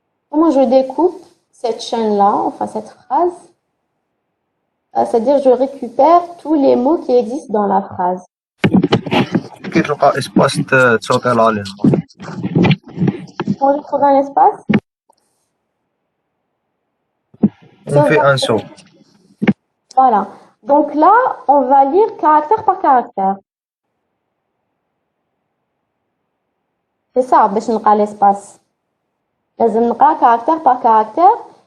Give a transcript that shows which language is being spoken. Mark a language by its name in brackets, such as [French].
[French] Comment je découpe cette chaîne-là, enfin cette phrase? C'est-à-dire, je récupère tous les mots qui existent dans la phrase. [Arabic] كي تلقى اسباس تصوتي عليه. [French] Quand je trouve un espace, On fait un saut. voilà. Donc là, on va lire caractère par caractère. C'est ça, [Arabic] باش نلقى [French] l'espace. [Arabic] لازم نلقى [French] caractère par caractère.